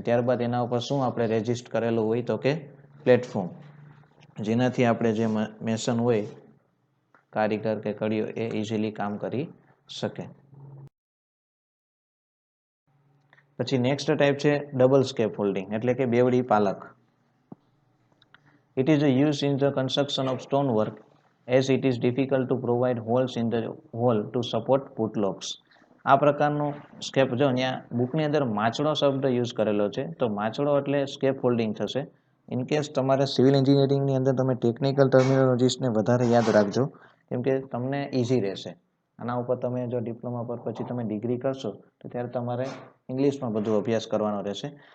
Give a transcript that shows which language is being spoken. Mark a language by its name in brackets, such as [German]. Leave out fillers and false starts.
[Gujarati] ત્યારબાદ એના ઉપર શું આપણે રેજિસ્ટ કરેલું હોય તો કે પ્લેટફોર્મ, જેનાથી આપણે જે મેસન હોય કારીગર કે કડીઓ એ ઇઝીલી કામ કરી શકે. પછી નેક્સ્ટ ટાઈપ છે ડબલ સ્કેફોલ્ડિંગ એટલે કે બેવડી પાલખ. [English] It is used in the construction of stonework as it is difficult to provide holes in the wall to support puttlocks. [Gujarati] આ પ્રકારનું સ્કેપ જો અહીંયા બુકની અંદર માચડો શબ્દ યુઝ કરેલો છે તો માચડો એટલે સ્કેપ હોલ્ડિંગ થશે. ઇન કેસ તમારે સિવિલ એન્જિનિયરિંગની અંદર તમે ટેકનિકલ ટર્મિનોલોજીસને વધારે યાદ રાખજો કેમ કે તમને ઇઝી રહેશે. આના ઉપર તમે જો ડિપ્લોમા પર પછી તમે ડિગ્રી કરશો તો ત્યારે તમારે ઇંગ્લિશમાં બધું અભ્યાસ કરવાનો રહેશે.